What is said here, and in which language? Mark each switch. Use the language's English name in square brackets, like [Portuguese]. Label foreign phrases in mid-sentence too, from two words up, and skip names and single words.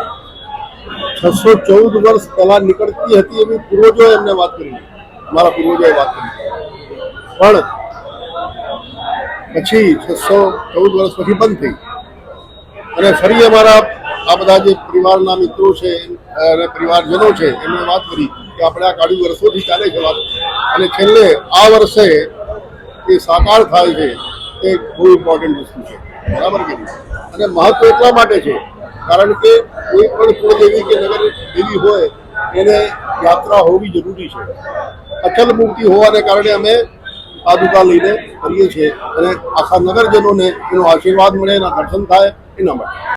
[Gujarati] 614 વર્ષ પહેલા નીકળતી હતી એવી પૂર્વજોએ એમને વાત કરી, મારા પૂર્વજોએ વાત કરી, પણ પછી 614 વર્ષ પછી બંધ થઈ અને ફરી અમારા આ બધા જે પરિવારના મિત્રો છે અને પરિવારજનો છે એમણે વાત કરી કે આપણે આ કાઢી વર્ષોથી ચાલે છે વાત અને છેલ્લે આ વર્ષે એ સાકાર થાય છે એ બહુ ઇમ્પોર્ટન્ટ વસ્તુ છે, બરાબર કે નહીં? અને મહત્વ એટલા માટે છે કારણ કે કોઈ પણ કુળદેવી કે નગર દેવી હોય એને યાત્રા હોવી જરૂરી છે। અચલ મૂર્તિ હોવાને કારણે અમે પાદુકા લઈને કરીએ છીએ અને આખા નગરજનોને એનો આશીર્વાદ મળે, એના દર્શન થાય એના માટે।